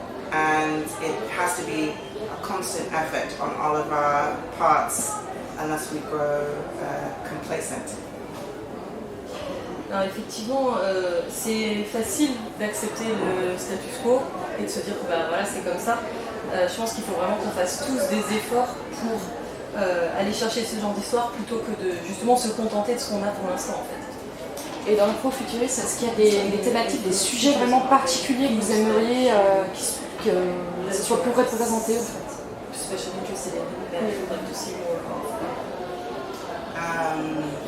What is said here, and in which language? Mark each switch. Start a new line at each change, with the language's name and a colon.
English: And it has to be a constant effort on all of our parts unless we grow complacent.
French: Alors effectivement, c'est facile d'accepter le status quo et de se dire que voilà, c'est comme ça. Je pense qu'il faut vraiment qu'on fasse tous des efforts pour aller chercher ce genre d'histoire plutôt que de justement se contenter de ce qu'on a pour l'instant en fait. Et dans l'afrofuturisme, est-ce qu'il y a des thématiques, des sujets vraiment particuliers que vous aimeriez que soient plus représentés en fait?
English: special interest in that you'd like to see more of?